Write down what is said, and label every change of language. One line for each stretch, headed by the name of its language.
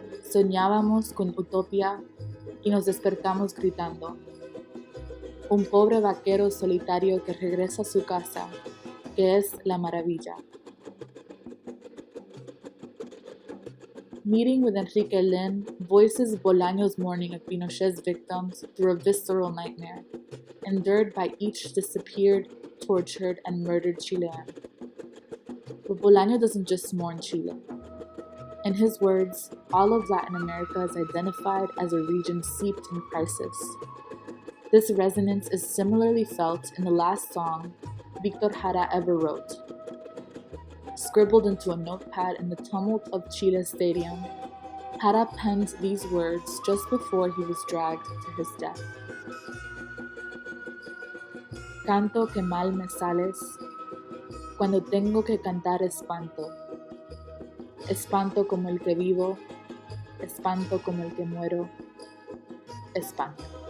Spanish: Soñábamos con utopía y nos despertamos gritando. Un pobre vaquero solitario que regresa a su casa, que es la maravilla."
English: Meeting with Enrique Lihn voices Bolaño's mourning of Pinochet's victims through a visceral nightmare, endured by each disappeared, tortured, and murdered Chilean. But Bolaño doesn't just mourn Chile. In his words, all of Latin America is identified as a region steeped in crisis. This resonance is similarly felt in the last song Víctor Jara ever wrote. Scribbled into a notepad in the tumult of Chile Stadium, Jara penned these words just before he was dragged to his death.
Spanish: "Canto que mal me sales, cuando tengo que cantar espanto. Espanto como el que vivo, espanto como el que muero, espanto."